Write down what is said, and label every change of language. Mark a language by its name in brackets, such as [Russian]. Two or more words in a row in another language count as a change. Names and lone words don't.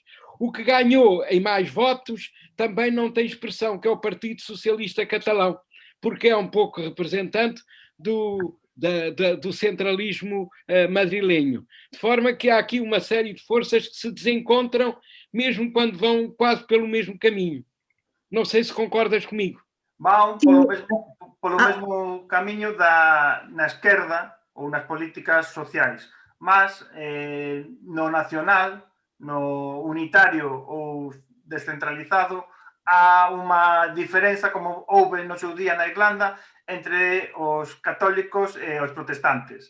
[Portuguese] O que ganhou em mais votos também não tem expressão, que é o Partido Socialista Catalão, porque é um pouco representante do centralismo madrilenho. De forma que há aqui uma série de forças que se desencontram, mesmo quando vão quase pelo mesmo caminho. Não sei se concordas comigo. [Galician] Vão polo mesmo camiño na esquerda ou nas políticas sociais, mas no nacional, no unitario ou descentralizado, há unha diferenza, como houve no seu día na Irlanda, entre os católicos e os protestantes.